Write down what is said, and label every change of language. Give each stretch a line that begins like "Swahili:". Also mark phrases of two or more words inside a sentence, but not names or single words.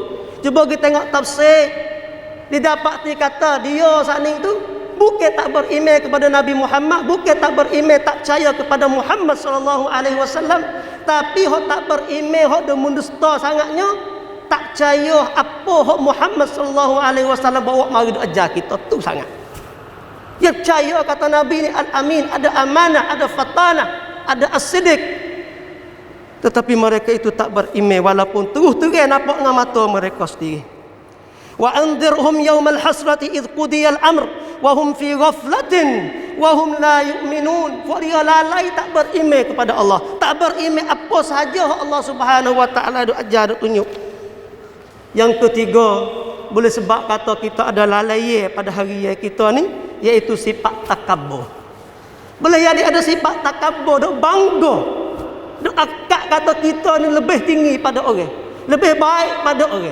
Malay: Cuba kita tengok tafsir. Didapati kata dia saat ni tu bukan tak beriman kepada Nabi Muhammad, bukan tak beriman, tak percaya kepada Muhammad
Arabic: صلى الله عليه وسلم,
Malay: tapi hok tak beriman, hok dah mendusta sangatnya, tak percaya apa hok Muhammad
Arabic: صلى الله عليه وسلم
Malay: bawa mari ajar kita tu sangat. Dia percaya kata Nabi ni al-amin, ada amanah, ada fatanah, ada as-sidq. Tetapi mereka itu tak beriman walaupun terus-terang nampak dengan mata mereka sendiri.
Arabic: وأنذرهم يوم الحسرة إذ قضي الأمر وهم في غفلة وهم لا يؤمنون.
Malay: Dia lalai tak beriman kepada Allah, tak beriman apa sahaja Allah
Arabic: سبحانه وتعالى
Malay: ada ajar, ada tunjuk. Yang ketiga, boleh sebab kata kita ada lalai pada hari kita ni, iaitu sifat takabbur. Boleh jadi ada sifat takabbur, dok bangga, dok akak kata kita ni lebih tinggi pada orang, lebih baik pada orang.